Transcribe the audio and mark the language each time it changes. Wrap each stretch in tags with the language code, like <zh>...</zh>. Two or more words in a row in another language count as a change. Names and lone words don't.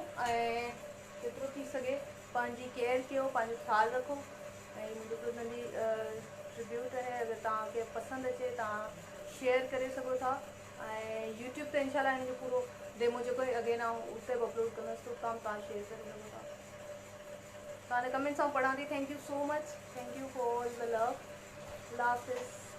<sd>ऐं जेतिरो थी सघे पंहिंजी केयर कयो पंहिंजो ख़्यालु रखो ऐं मुंहिंजो नंढी ट्रिब्यूट आहे अगरि तव्हांखे पसंदि अचे तव्हां शेयर करे सघो था ऐं यूट्यूब ते इंशाल्लाह हिन जो पूरो डेमो जेको आहे अगेन आउं उते बि अपलोड कंदसि त उतां तव्हां शेयर करे सघो था तव्हांजे कमेंट्स आउं पढ़ां थी</sd> <en>thank you so much thank you for the love</en> <sd>अल्लाह हाफ़िज़</sd>